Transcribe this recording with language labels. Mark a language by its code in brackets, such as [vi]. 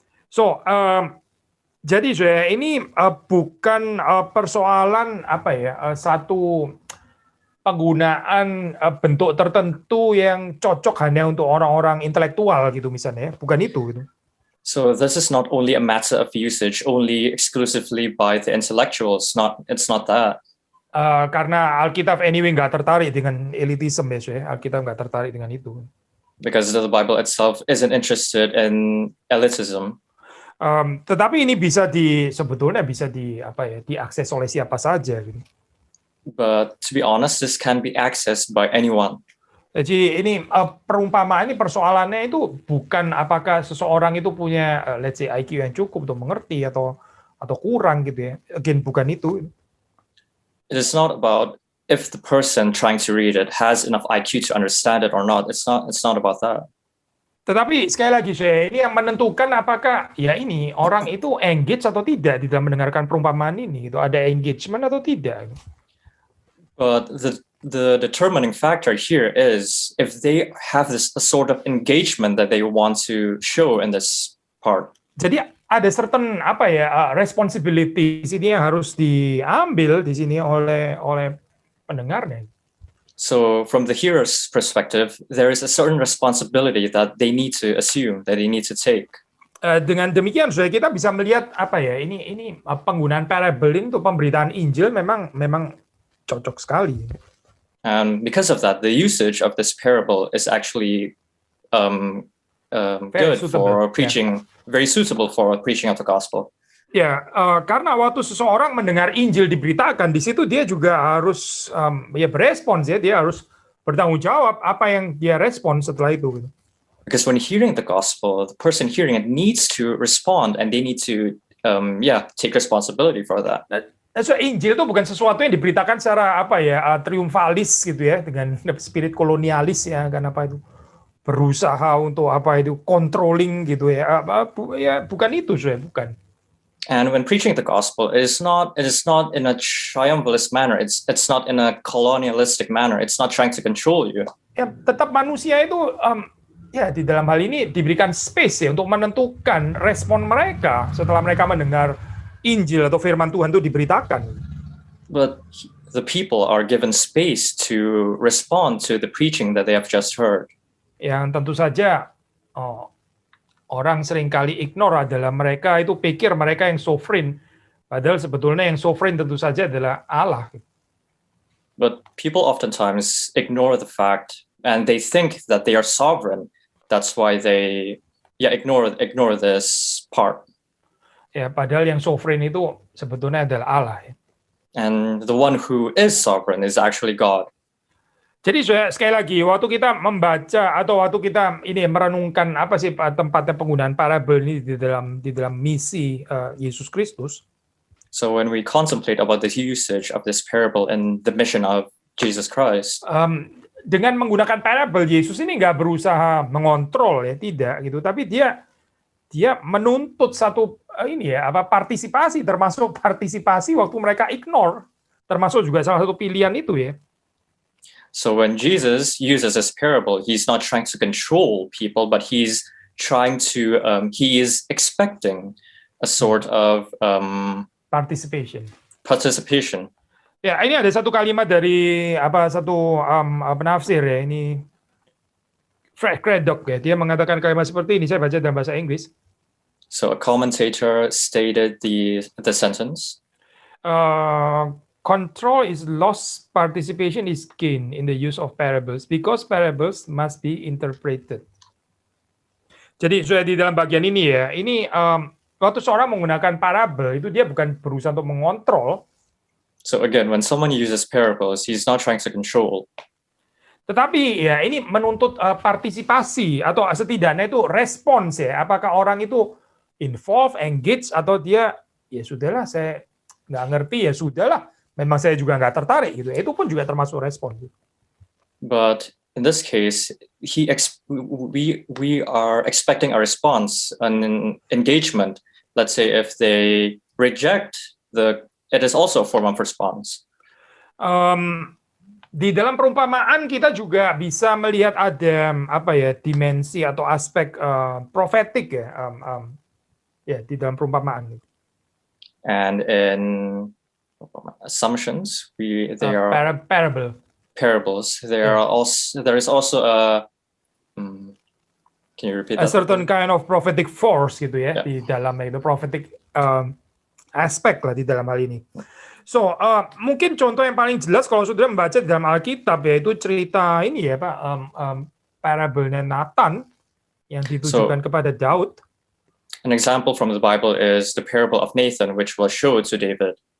[id] So jadi saya ini bukan persoalan satu penggunaan bentuk tertentu yang cocok hanya untuk orang-orang intelektual gitu misalnya, bukan itu gitu. [en] So this is not only a matter of usage only exclusively by the intellectuals. It's not that. [id] Karena Alkitab anyway nggak tertarik dengan elitism ya, Alkitab nggak tertarik dengan itu. [en] Because the Bible itself isn't interested in elitism. [id] Tetapi ini sebetulnya bisa diakses oleh siapa saja gitu. [en] But to be honest, this can be accessed by anyone. [id] Jadi ini perumpamaan ini persoalannya itu bukan apakah seseorang itu punya [en] let's say [id] IQ yang cukup untuk mengerti atau kurang gitu ya. Again bukan itu. [en] It is not about if the person trying to read it has enough IQ to understand it or not. It's not about that. [id] Tetapi sekali lagi ini yang menentukan apakah ya ini orang itu engage atau tidak di dalam mendengarkan perumpamaan ini gitu. Ada engagement atau tidak. [en] But the determining factor here is if they have this sort of engagement that they want to show in this part. [id] Jadi ada certain responsibility di sini yang harus diambil di sini oleh pendengarnya. [en] So from the hearer's perspective, there is a certain responsibility that they need to assume, that they need to take. [id] Dengan demikian, saudara, kita bisa melihat ini penggunaan parable ini untuk pemberitaan Injil memang cocok sekali. [en] And because of that, the usage of this parable is actually good for preaching, very suitable for preaching of the gospel. [id] Ya, karena waktu seseorang mendengar Injil diberitakan, di situ dia juga harus berespons ya, dia harus bertanggung jawab apa yang dia respon setelah itu. [en] Because when hearing the gospel, the person hearing it needs to respond, and they need to take responsibility for that. [id] So Injil itu bukan sesuatu yang diberitakan secara triumfalis gitu ya, dengan spirit kolonialis ya, kan berusaha untuk controlling gitu ya. Bukan itu bukan. [en] And when preaching the gospel, it is not in a triumphalist manner. It's not in a colonialistic manner. It's not trying to control you. [id] Ya, tetap manusia itu di dalam hal ini diberikan space ya untuk menentukan respon mereka setelah mereka mendengar Injil atau firman Tuhan itu diberitakan. [en] But the people are given space to respond to the preaching that they have just heard. [id] Yang tentu saja orang seringkali ignore adalah mereka itu pikir mereka yang sovereign, padahal sebetulnya yang sovereign tentu saja adalah Allah. [en] But people oftentimes ignore the fact, and they think that they are sovereign. That's why they ignore this part. [id] Ya, padahal yang sovereign itu sebetulnya adalah Allah. Ya. [en] And the one who is sovereign is actually God. [id] Jadi sekali lagi, waktu kita membaca atau waktu kita merenungkan apa sih tempatnya penggunaan parabel ini di dalam misi Yesus Kristus. [en] So when we contemplate about the usage of this parable in the mission of Jesus Christ, [id] dengan menggunakan parabel, Yesus ini nggak berusaha mengontrol ya, tidak gitu, tapi dia menuntut satu partisipasi, termasuk partisipasi waktu mereka ignore, termasuk juga salah satu pilihan itu ya. [en] So when Jesus uses this parable, he's not trying to control people, but he's trying to he is expecting a sort of participation. [id] Ya, ini ada satu kalimat dari penafsir ya, ini Fred Craddock ya, dia mengatakan kalimat seperti ini, saya baca dalam bahasa Inggris. [en] So a commentator stated the sentence. Control is lost, participation is gained in the use of parables because parables must be interpreted. [id] Jadi sudah di dalam bagian ini ya, ini waktu seorang menggunakan parabel itu dia bukan berusaha untuk mengontrol. [en] So again, when someone uses parables, he's not trying to control. [id] Tetapi ya ini menuntut partisipasi atau setidaknya itu respons ya. Apakah orang itu involve, engage, atau dia ya sudahlah saya nggak ngerti ya sudahlah. Memang saya juga nggak tertarik gitu. Itu pun juga termasuk respon. [en] But in this case, we are expecting a response, an engagement. Let's say if they reject it is also a form of response. [id] Di dalam perumpamaan kita juga bisa melihat ada dimensi atau aspek profetik ya di dalam perumpamaan. [en] And in assumptions, they are parable. parables, there is also a can you repeat a that? certain kind of prophetic force [id] gitu ya, [en] Yeah. [id] di dalamnya itu prophetic aspek lah di dalam hal ini. So mungkin contoh yang paling jelas kalau saudara membaca di dalam Alkitab yaitu cerita ini ya Pak, parable-nya Nathan yang ditujukan kepada Daud. [en] An example from the Bible is the parable of Nathan, which was showed to David.